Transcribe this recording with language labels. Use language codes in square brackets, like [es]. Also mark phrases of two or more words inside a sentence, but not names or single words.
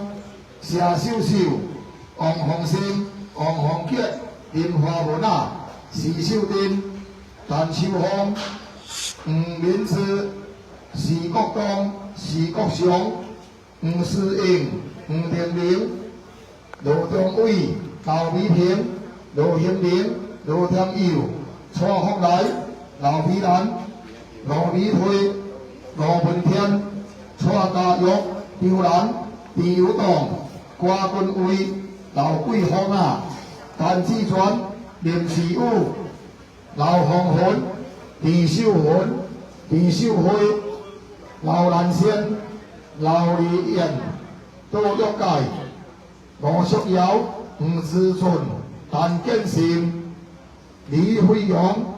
[zh] 谢秀秀、王鸿生、王鸿杰、林华文啊、徐秀珍、陈秋芳、吴敏之、徐国东、徐国祥、吴思英、吴定明、罗中伟、刘美平、罗兴明、罗天佑、蔡福来、刘美兰、罗美辉、羅文天、蔡家玉、張蘭、鄭友棟、瓜君偉、劉桂芳啊、陳志全、林時武、劉紅雲、李秀雲、李秀輝、劉蘭仙、劉麗燕、杜玉介、羅淑瑤、吳志順、陳建成、李輝陽、